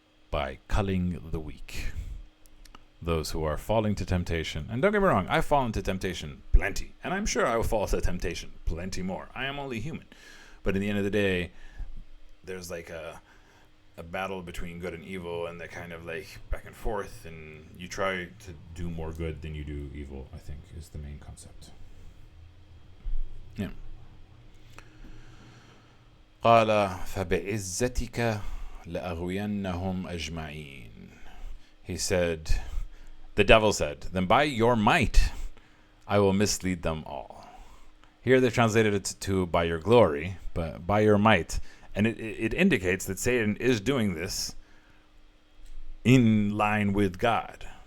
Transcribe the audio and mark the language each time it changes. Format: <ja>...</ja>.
<en>By culling the weak. Those who are falling to temptation, and don't get me wrong, I've fallen to temptation plenty, and I'm sure I will fall to temptation plenty more. I am only human. But at the end of the day, there's like a battle between good and evil, and they're kind of like back and forth, and you try to do more good than you do evil, I think, is the main concept. Yeah.</en> <ar>قال فبعزتك لأغوينهم أجمعين.</ar> <en>He said, the devil said, then by your might I will mislead them all. Here they translated it to by your glory, but by your might. And it indicates that Satan is doing this in line with God.</en>